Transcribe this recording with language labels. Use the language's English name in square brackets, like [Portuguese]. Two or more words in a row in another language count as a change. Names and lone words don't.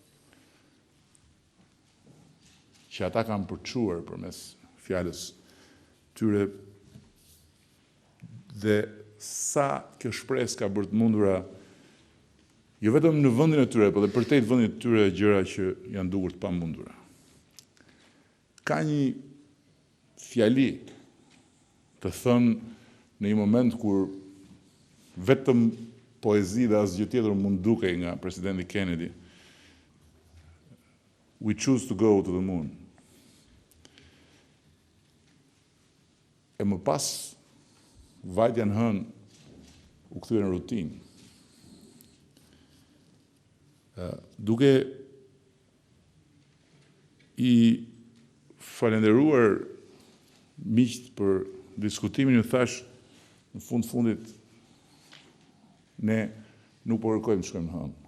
[Albanian] që ata kanë përçuar përmes fjalës tyre dhe sa kjo shpresë ka bërë të mundura jo vetëm në vendin e tyre, por edhe përtejt vendit të tyre gjëra që janë dukur të pamundura. Ka një fjali të thënë në një moment kur vetëm poezi dhe asgjë tjetër mund dukej nga presidenti Kennedy. [English] We choose to go to the moon. [Albanian] E më pas, vajtja në hënë u kthye në rutinë. Duke i falenderuar miqt për diskutimin, ju thash në fundit ne nuk po kërkojmë të shkojmë në hënë.